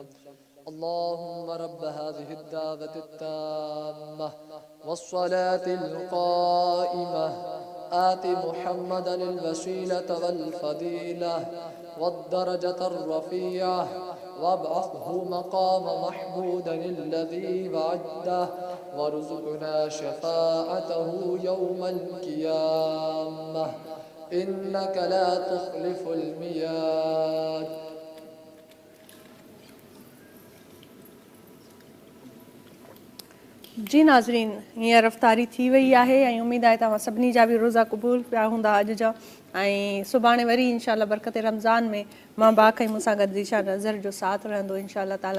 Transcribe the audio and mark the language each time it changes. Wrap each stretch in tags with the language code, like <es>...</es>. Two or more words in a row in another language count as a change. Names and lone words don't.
<ar>اللهم رب هذه الدعوة التامة والصلاة القائمة آت محمدا الوسيلة والفضيلة والدرجة الرفيعة وابعثه مقاما محمودا الذي وعدته وارزقنا شفاعته يوم القيامة إنك لا تخلف الميعاد.</ar> <sd>जी नाज़रीन, हींअर रफ़्तारी थी वई आहे ऐं उमेदु आहे तव्हां सभिनी जा बि रोज़ा क़बूल पिया हूंदा अॼु जा। ऐं सुभाणे वरी इंशाअल्लाह बरकत रमज़ान में मां बाक़ी मूंसां गॾु ज़ीशा नज़र जो साथ रहंदो</sd> <ar>إن شاء الله تعالى.</ar>